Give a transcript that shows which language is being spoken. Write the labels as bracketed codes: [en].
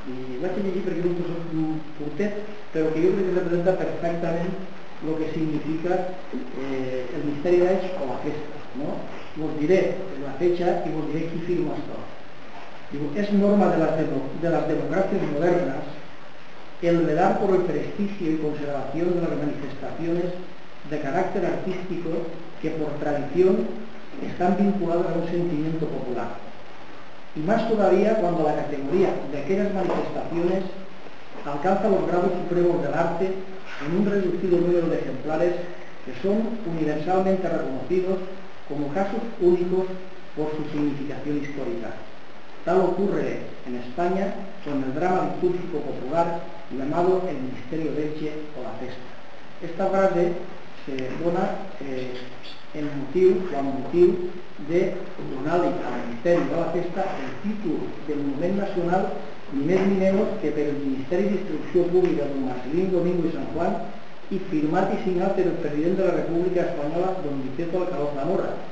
[ca] I vaig a llegir perquè és un curtet, però que jo crec que representa perfectament el que significa el Ministeri d'Elx o la festa. [es] ¿No? Vos diré la fecha y vos diré qui firma esto. Digo, es norma de las democracias modernas el velar por el prestigio y conservación de las manifestaciones de carácter artístico que por tradición están vinculadas a un sentimiento popular. Y más todavía cuando la categoría de aquellas manifestaciones alcanza los grados supremos del arte en un reducido número de ejemplares que son universalmente reconocidos como casos únicos por su significación histórica. Tal ocurre en España con el drama litúrgico popular llamado el Misterio d'Elche o la Festa. [ca] Esta frase se dona el motiu de donar-li al Ministeri de la Festa el títol de monument nacional ni més ni menys que per el Ministeri d'Instrucció Pública don Marcelín Domingo i Sant Juan i firmat i signat per el president de la República Espanyola don Vicente Alcalá Zamora.